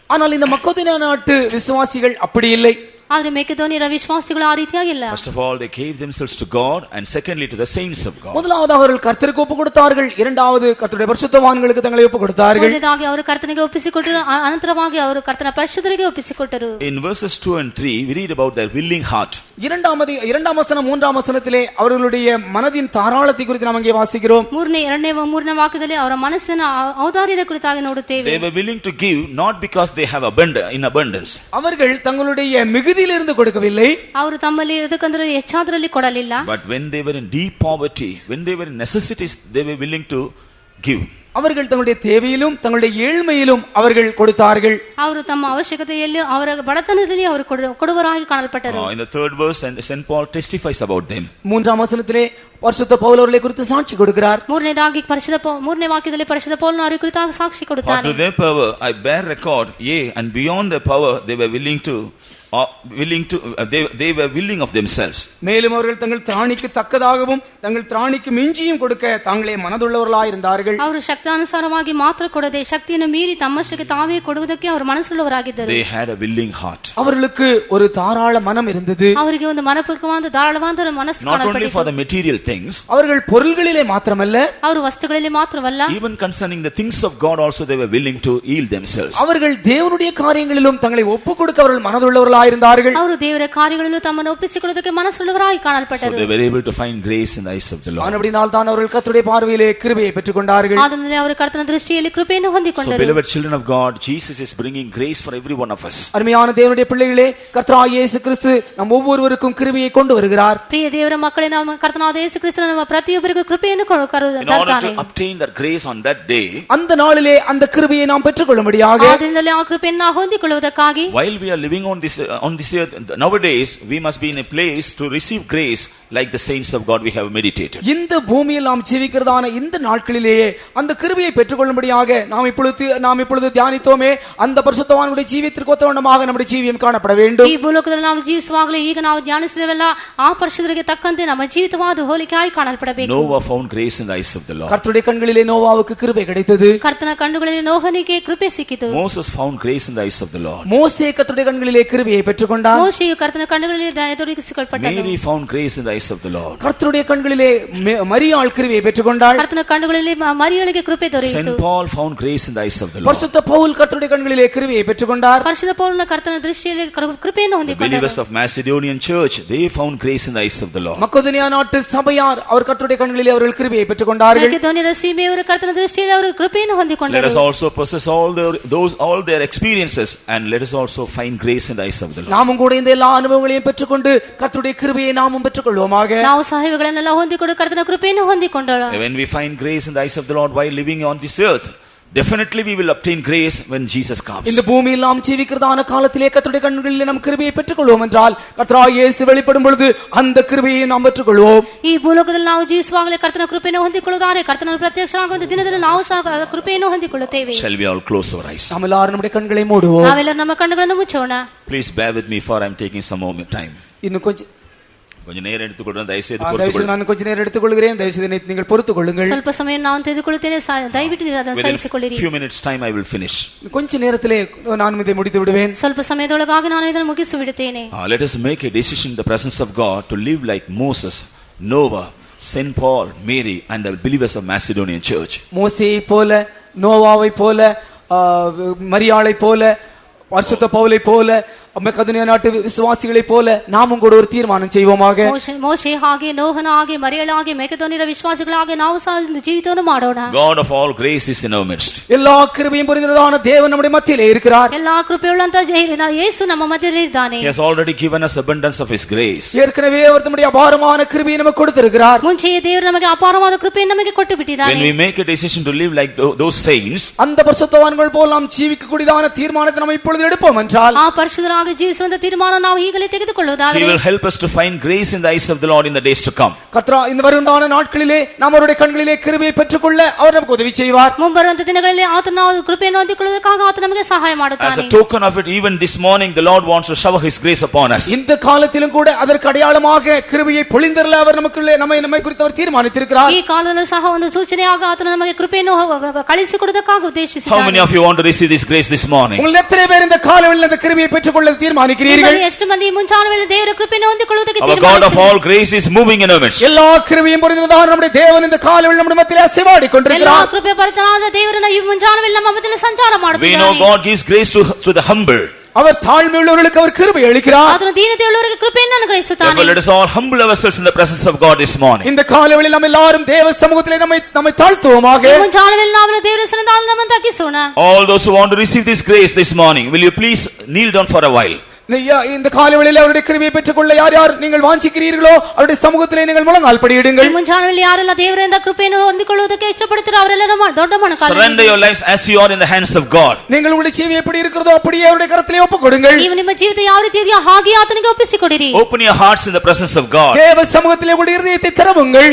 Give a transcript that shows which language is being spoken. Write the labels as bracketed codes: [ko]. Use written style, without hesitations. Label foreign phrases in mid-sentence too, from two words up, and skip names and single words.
[ta] ஆனால் இந்த மக்கெதோனியா நாட்டு விசுவாசிகள் அப்படி இல்லை. [kn] ಆದರೆ ಮೆಕೆದೋನಿಯರ ವಿಶ್ವಾಸಿಗಳು ಆ ರೀತಿಯಾಗಿಲ್ಲ. [en] First of all, they gave themselves to God, and secondly to the saints of God. [ta] முதலாவது அவர்கள் கர்த்தருக்கு ஒப்புக் கொடுத்தார்கள், இரண்டாவது கர்த்தருடைய பரிசுத்தவான்களுக்கு தங்களை ஒப்புக் கொடுத்தார்கள். [kn] ಮೊದಲನೇದಾಗಿ ಅವರು ಕರ್ತನಿಗೆ ಒಪ್ಪಿಸಿಕೊಟ್ಟರು, ಅನಂತರವಾಗಿ ಅವರು ಕರ್ತನ ಪರಿಶುದ್ಧರಿಗೆ ಒಪ್ಪಿಸಿಕೊಟ್ಟರು. [en] In verses 2 and 3, we read about their willing heart. [ta] இரண்டாம் வசனம் 3ஆம் வசனத்திலே அவர்களுடைய மனதின் தாராளத்தை குறித்து நாம் அங்கே வாசிக்கிறோம். [kn] ಮೂರನೇ ವಾಕ್ಯದಲ್ಲಿ ಅವರ ಮನಸ್ಸಿನ ಔದಾರ್ಯದ ಕುರಿತಾಗಿ ನೋಡುತ್ತೇವೆ. [en] They were willing to give not because they have in abundance. [ta] அவர்கள் தங்களுடைய மிகுதியிலிருந்து கொடுக்கவில்லை. [kn] ಅವರು ತಮ್ಮಲ್ಲಿ ಇರತಕ್ಕಂದ್ರೆ ಹೆಚ್ಚಾದ್ರಲ್ಲಿ ಕೊಡಲಿಲ್ಲ. [en] But when they were in deep poverty, when they were in necessities, they were willing to give. [ta] அவர்கள் தங்களுடைய தேவையிலும் தங்களுடைய ஏழ்மையிலும் அவர்கள் கொடுத்தார்கள். [kn] ಅವರು ತಮ್ಮ ಅವಶ್ಯಕತೆಯಲ್ಲಿ ಅವರ ಬಡತನದಲ್ಲಿ ಅವರು ಕೊಡುವರಾಗಿ ಕಾಣಲ್ಪಟ್ಟರು. [en] In the third verse, and St. Paul testifies about them. [ta] மூன்றாம் வசனத்திலே பரிசுத்த பவுல் அவர்களை குறித்து சாட்சி கொடுக்கிறார். [kn] ಮೂರನೇ ವಾಕ್ಯದಲ್ಲಿ ಪರಿಶುದ್ಧ ಪೌಲನು ಅವರ ಕುರಿತಾಗಿ ಸಾಕ್ಷಿ ಕೊಡುತ್ತಾನೆ. [en] For to their power I bear record, yea, and beyond their power they were willing to they were willing of themselves. [ta] மேலும் அவர்கள் தங்கள் திராணிக்கு தக்கதாகவும் தங்கள் திராணிக்கு மிஞ்சியும் கொடுக்க தாங்களே மனதுள்ளவர்களாய் இருந்தார்கள். [kn] ಅವರು ಶಕ್ತಾನುಸಾರವಾಗಿ ಮಾತ್ರ ಕೊಡದೆ ಶಕ್ತಿಯನ್ನು ಮೀರಿ ತಮ್ಮಷ್ಟಕ್ಕೆ ತಾವೇ ಕೊಡುವುದಕ್ಕೆ ಅವರು ಮನಸ್ಸುಳ್ಳವರಾಗಿದ್ದರು. [en] They had a willing heart. [ta] அவர்களுக்கு ஒரு தாராள மனம் இருந்தது. [kn] ಅವರಿಗೆ ಒಂದು ಮನಪೂರ್ವಕವಾದ ಧಾರಾಳವಾದ ಮನಸ್ಸು [en] Not only [kn] ಕಾಣಲ್ಪಟ್ಟಿತು. [en] for the material things, [ta] அவர்கள் பொருள்களிலே மாத்திரமல்ல, [kn] ಅವರು ವಸ್ತುಗಳಲ್ಲಿ ಮಾತ್ರವಲ್ಲ, [en] even concerning the things of God also they were willing to yield themselves. [ta] அவர்கள் தேவனுடைய காரியங்களிலும் தங்களை ஒப்புக் கொடுக்க அவர்கள் மனதுள்ளவர்களாய் இருந்தார்கள். [kn] ಅವರು ದೇವರ ಕಾರ್ಯಗಳಲ್ಲೂ ತಮ್ಮನ್ನು ಒಪ್ಪಿಸಿಕೊಳ್ಳುವುದಕ್ಕೆ ಮನಸ್ಸುಳ್ಳವರಾಗಿ ಕಾಣಲ್ಪಟ್ಟರು. [en] So they were able to find grace in the eyes of the Lord. [ta] ஆனபடியால் தான் அவர்கள் கர்த்தருடைய பார்வையிலே கிருபையை பெற்றுக்கொண்டார்கள். [kn] ಆದ್ದರಿಂದ ಅವರು ಕರ್ತನ ದೃಷ್ಟಿಯಲ್ಲಿ ಕೃಪೆಯನ್ನು [en] So [kn] ಹೊಂದಿಕೊಂಡರು. [en] beloved children of God, Jesus is bringing grace for every one of us. [ta] அருமையான தேவனுடைய பிள்ளைகளே, கர்த்தராகிய இயேசு கிறிஸ்து நம் ஒவ்வொருவருக்கும் கிருபையை கொண்டு வருகிறார். [kn] ಪ್ರಿಯ ದೇವರ ಮಕ್ಕಳೇ, ನಮ್ಮ ಕರ್ತನಾದ ಯೇಸು ಕ್ರಿಸ್ತನು ನಮ್ಮ ಪ್ರತಿಯೊಬ್ಬರಿಗೂ ಕೃಪೆಯನ್ನು [en] In order [kn] ತರುತ್ತಾನೆ. [en] to obtain that grace on that day, [ta] அந்த நாளிலே அந்த கிருபையை நாம் பெற்றுக்கொள்ளும்படியாக, [kn] ಆದ್ದರಿಂದಲೇ ಆ ಕೃಪೆಯನ್ನು ನಾವು ಹೊಂದಿಕೊಳ್ಳುವುದಕ್ಕಾಗಿ, [en] while we are living on this earth nowadays, we must be in a place to receive grace like the saints of God we have meditated. [ta] இந்த பூமியில் நாம் ஜீவிக்கிறதான இந்த நாட்களிலேயே அந்த கிருபையை பெற்றுக்கொள்ளும்படியாக நாம் இப்பொழுது தியானித்தோமே, அந்த பரிசுத்தவான்களுடைய ஜீவியத்திற்கு ஒத்தவண்ணமாக நம்முடைய ஜீவியம் காணப்பட வேண்டும். [kn] ಈ ಭೂಲೋಕದಲ್ಲಿ ನಾವು ಜೀವಿಸುವಾಗಲೇ ಈಗ ನಾವು ಧ್ಯಾನಿಸಿದವೆಲ್ಲ ಆ ಪರಿಶುದ್ಧರಿಗೆ ತಕ್ಕಂತೆ ನಮ್ಮ ಜೀವಿತವಾದ ಹೋಲಿಕೆಯಾಗಿ ಕಾಣಲ್ಪಡಬೇಕು. [en] Noah found grace in the eyes of the Lord. [ta] கர்த்தருடைய கண்களிலே நோவாவுக்கு கிருபை கிடைத்தது. [kn] ಕರ್ತನ ಕಣ್ಣುಗಳಲ್ಲಿ ನೋಹನಿಗೆ ಕೃಪೆ ಸಿಕ್ಕಿತು. [en] Moses found grace in the eyes of the Lord. [ta] மோசே கர்த்தருடைய கண்களிலே கிருபையை பெற்றுக்கொண்டார். [kn] ಮೋಶೆಯು ಕರ್ತನ ಕಣ್ಣುಗಳಲ್ಲಿ ಎದುರಿಸಿಕೊಳ್ಳಲ್ಪಟ್ಟನು. [en] Mary found grace in the eyes of the Lord. [ta] கர்த்தருடைய கண்களிலே மரியாள் கிருபையை பெற்றுக்கொண்டாள். [kn] ಕರ್ತನ ಕಣ್ಣುಗಳಲ್ಲಿ ಮರಿಯಳಿಗೆ ಕೃಪೆ ದೊರೆಯಿತು. [en] St. Paul found grace in the eyes of the Lord. [ta] பரிசுத்த பவுல் கர்த்தருடைய கண்களிலே கிருபையை பெற்றுக்கொண்டார். [kn] ಪರಿಶುದ್ಧ ಪೌಲನ ಕರ್ತನ ದೃಷ್ಟಿಯಲ್ಲಿ ಕೃಪೆಯನ್ನು [en] The [kn] ಹೊಂದಿಕೊಂಡರು. [en] believers of Macedonian church, they found grace in the eyes of the Lord. [ta] மக்கெதோனியா நாட்டு சபையார் அவர் கர்த்தருடைய கண்களிலே அவர்கள் கிருபையை பெற்றுக்கொண்டார்கள். [kn] ಮಕೆದೋನ್ಯದ ಸೀಮೆಯವರು ಕರ್ತನ ದೃಷ್ಟಿಯಲ್ಲಿ ಅವರು ಕೃಪೆಯನ್ನು [en] Let [kn] ಹೊಂದಿಕೊಂಡರು. [en] us also possess all their experiences, and let us also find grace in the eyes of the Lord. [ta] நாமும் கூட இந்த எல்லா அனுபவங்களையும் பெற்றுக்கொண்டு கர்த்தருடைய கிருபையை நாமும் பெற்றுக்கொள்வோமாக. [kn] ನಾವು ಸಹವಿಗಳನ್ನೆಲ್ಲ ಹೊಂದಿಕೊಂಡು ಕರ್ತನ ಕೃಪೆಯನ್ನು ಹೊಂದಿಕೊಂಡಳು. [en] When we find grace in the eyes of the Lord while living on this earth, definitely we will obtain grace when Jesus comes. [ta] இந்த பூமியில் நாம் ஜீவிக்கிறதான காலத்திலே கர்த்தருடைய கண்களிலே நாம் கிருபையை பெற்றுக்கொள்வோம் என்றால், கர்த்தராகிய இயேசு வெளிப்படும் பொழுது அந்த கிருபையை நாம் பெற்றுக்கொள்வோம். [kn] ಈ ಭೂಲೋಕದಲ್ಲಿ ನಾವು ಜೀವಿಸುವಾಗಲೇ ಕರ್ತನ ಕೃಪೆಯನ್ನು ಹೊಂದಿಕೊಳ್ಳುತ್ತಾರೆ. ಕರ್ತನ ಪ್ರತ್ಯಕ್ಷವಾಗುವ ದಿನದಲ್ಲಿ ನಾವು ಸಹ ಕೃಪೆಯನ್ನು ಹೊಂದಿಕೊಳ್ಳುತ್ತೇವೆ. [en] Shall we all close our eyes? [ta] நாம் எல்லாரும் நம்முடைய கண்களை மூடுவோம். [kn] ನಾವೆಲ್ಲರೂ ನಮ್ಮ ಕಣ್ಣುಗಳನ್ನು ಮುಚ್ಚೋಣ. [en] Please bear with me, for I am taking some more time. [ta] இன்னும் கொஞ்சம் நேரம் எடுத்துக்கொள்றேன், தயவுசெய்து தயவுசெய்து பொறுத்துக்கொள்ளுங்கள். நான் கொஞ்ச நேரம் எடுத்துக்கொள்கிறேன். தயவுசெய்து நீங்கள் பொறுத்துக் கொள்ளுங்கள். [kn] ಸ್ವಲ್ಪ ಸಮಯ ನಾನು ತೆಗೆದುಕೊಳ್ಳುತ್ತೇನೆ, ದಯವಿಟ್ಟು ನೀವು ಅದನ್ನು [en] Within [kn] ಸಹಿಸಿಕೊಳ್ಳಿರಿ. [en] few minutes time I will finish. [ta] கொஞ்ச நேரத்திலே நான் இதை முடித்து விடுவேன். [kn] ಸ್ವಲ್ಪ ಸಮಯದೊಳಗಾಗಿ ನಾನು ಇದನ್ನು ಮುಗಿಸಿ ಬಿಡುತ್ತೇನೆ. [en] Let us make a decision in the presence of God to live like Moses, Noah, St. Paul, Mary, and the believers of Macedonian church. [ta] மோசேயை போல, நோவாவை போல, மரியாளை போல, பரிசுத்த பவுலை போல, மக்கெதோனியா நாட்டு விசுவாசிகளை போல நாமும் கூட ஒரு தீர்மானம் செய்வோமாக. [kn] ಮೋಶೆ ಹಾಗೆ, ನೋಹನ ಹಾಗೆ, ಮರಿಯಳ ಹಾಗೆ, ಮೆಕೆದೋನ್ಯರ ವಿಶ್ವಾಸಿಗಳಾಗಿ ನಾವು ಸಹ ಜೀವಿತವನ್ನು ಮಾಡೋಣ. [en] God of all grace is in our midst. [ta] எல்லா கிருபையும் பொருந்தினதான தேவன் நம்முடைய மத்தியிலே இருக்கிறார். [kn] ಎಲ್ಲಾ ಕೃಪೆಯುಳ್ಳಂತ ಯೇಸು ನಮ್ಮ ಮಧ್ಯದಲ್ಲಿ ಇದ್ದಾನೆ. [en] He has already given us abundance of his grace. [ta] ஏற்கனவே அவர் தம்முடைய அபாரமான கிருபையை நமக்கு கொடுத்திருக்கிறார். [kn] ಮುಂಚೆಯೇ ದೇವರು ನಮಗೆ ಅಪಾರವಾದ ಕೃಪೆಯನ್ನು ನಮಗೆ ಕೊಟ್ಟು ಬಿಟ್ಟಿದ್ದಾನೆ. [en] When we make a decision to live like those saints, [ta] அந்த பரிசுத்தவான்கள் போல் நாம் ஜீவிக்கக்கூடியதான தீர்மானத்தை நாம் இப்பொழுது எடுப்போம் என்றால், [kn] ಆ ಪರಿಶುದ್ಧರಾಗಿ ಜೀವಿಸುವಂತ ತೀರ್ಮಾನ ನಾವು ಈಗಲೇ ತೆಗೆದುಕೊಳ್ಳುವುದಾದರೆ, [en] He will help us to find grace in the eyes of the Lord in the days to come. [ta] கர்த்தரா இந்த வருந்தான நாட்களிலே நாம் அவருடைய கண்களிலே கிருபையை பெற்றுக்கொள்ள அவர் நமக்கு உதவி செய்வார். [kn] ಮುಂಬರುವಂತ ದಿನಗಳಲ್ಲಿ ಆತನ ನಾವು ಕೃಪೆಯನ್ನು ಹೊಂದಿಕೊಳ್ಳುವುದಕ್ಕಾಗಿ ಆತ ನಮಗೆ ಸಹಾಯ [en] As [kn] ಮಾಡುತ್ತಾನೆ. [en] a token of it, even this morning the Lord wants to shower his grace upon us. [ta] இந்த காலத்திலும் கூட அதற்கு அடையாளமாக கிருபையை பொழிந்தரல அவர் நமக்குள்ளே நம்மை குறித்து அவர் தீர்மானித்திருக்கிறார். [kn] ಈ ಕಾಲದಲ್ಲೂ ಸಹ ಒಂದು ಸೂಚನೆಯಾಗಿ ಆತನು ನಮಗೆ ಕೃಪೆಯನ್ನು ಕಳಿಸಿಕೊಡುವುದಕ್ಕಾಗಿ [en] How [kn] ಉದ್ದೇಶಿಸಿದ್ದಾನೆ. [en] many of you want to receive this grace this morning? [ta] உங்கள் எத்தனை பேர் இந்த காலவெளியில் அந்த கிருபையை பெற்றுக்கொள்ள தீர்மானிக்கிறீர்கள்? [kn] ನಿಮ್ಮಲ್ಲಿ ಎಷ್ಟು ಮಂದಿ ಮುಂಚಾಣ ವೇಳೆ ದೇವರ ಕೃಪೆಯನ್ನು ಹೊಂದಿಕೊಳ್ಳುವುದಕ್ಕೆ [en] Our God of all grace is moving in our midst. [ta] எல்லா கிருபையும் பொருந்தினதான நம்முடைய தேவன் இந்த காலவெளியில் நம்முடைய மத்தியிலே அசைவாடி [kn] ಎಲ್ಲಾ [ta] கொண்டிருக்கிறார். [kn] ಕೃಪೆ ಭರಿತನಾದ ದೇವರನ್ನ ಈ ಮುಂಚಾಣ ವೇಳೆ ನಮ್ಮ ಮಧ್ಯದಲ್ಲಿ ಸಂಚಾರ [en] We know [kn] ಮಾಡುತ್ತಿದ್ದಾನೆ. [en] God gives grace to the humble. [ta] அவர் தாழ்மையுள்ளவர்களுக்கு அவர் கிருபை அளிக்கிறார். [kn] ಆತನು ದೀನತೆಯುಳ್ಳವರಿಗೆ ಕೃಪೆಯನ್ನು ಅನುಗ್ರಹಿಸುತ್ತಾನೆ. [en] Therefore, let us all humble ourselves in the presence of God this morning. [ta] இந்த காலவெளியில் நாம் எல்லாரும் தேவ சமூகத்திலே நம்மை தாழ்த்துவோமாக. [kn] ಈ ಮುಂಚಾಣ ವೇಳೆ ನಾವು ದೇವರ ಸನ್ನಿಧಾನದಲ್ಲಿ ನಮ್ಮನ್ನು ತಗ್ಗಿಸೋಣ. [en] All those who want to receive this grace this morning, will you please kneel down for a while? [ta] இந்த காலவெளியில் அவருடைய கிருபையை பெற்றுக்கொள்ள யார் யார் நீங்கள் வாஞ்சிக்கிறீர்களோ அவருடைய சமூகத்திலே நீங்கள் முழங்கால் படியிடுங்கள். [kn] ಈ ಮುಂಜಾನೆಯಲ್ಲಿ ಯಾರೆಲ್ಲ ದೇವರಿಂದ ಕೃಪೆಯನ್ನು ಹೊಂದಿಕೊಳ್ಳುವುದಕ್ಕೆ ಇಷ್ಟಪಡುತ್ತೀರೋ ಅವರೆಲ್ಲ ದೊಡ್ಡ ಮೊಣಕಾಲು [en] Surrender your lives as you are in the hands of God. [ta] நீங்கள் உங்களுடைய ஜீவியம் எப்படி இருக்கிறதோ அப்படியே அவருடைய கரத்திலே ஒப்புக்கொடுங்கள். [kn] ನೀವು ನಿಮ್ಮ ಜೀವಿತ ಯಾವ ರೀತಿ ಇದೆಯೋ ಹಾಗೆ ಆತನಿಗೆ ಒಪ್ಪಿಸಿಕೊಡಿರಿ. [en] Open your hearts in the presence of God. [ta] தேவ சமூகத்திலே உங்களுடைய இதயத்தை திறவுங்கள்.